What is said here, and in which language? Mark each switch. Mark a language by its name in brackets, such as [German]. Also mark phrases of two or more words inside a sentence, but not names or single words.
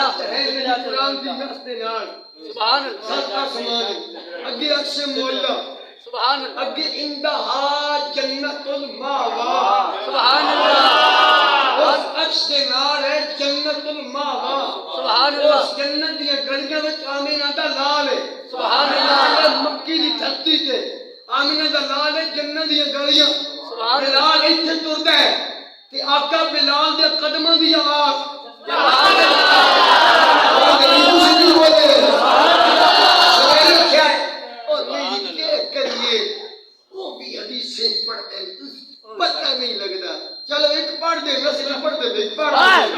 [Punjabi] قرآن دی نفس دے نال [Arabic] سبحان اللہ [Punjabi] ست آسمان اگے عرش مولا [Arabic] سبحان اللہ [Punjabi] اگے انتہا جنت الماوا [Arabic] سبحان اللہ [Punjabi] اس عرش دے نال ہے جنت الماوا [Arabic] سبحان اللہ [Punjabi] اس جنت دی گلیاں وچ آمینہ دا لال ہے [Arabic] سبحان اللہ [Punjabi] مکی دی دھرتی تے آمینہ دا لال ہے جنت دی گلیاں [Arabic] سبحان اللہ [Punjabi] بلال ایتھے ٹردا ہے تے آقا بلال دے قدماں دی آواز [Arabic] سبحان اللہ [Punjabi] پتہ نہیں لگتا چلو ایک پڑھ دے میں صرف پڑھ دے ایک پڑھ دے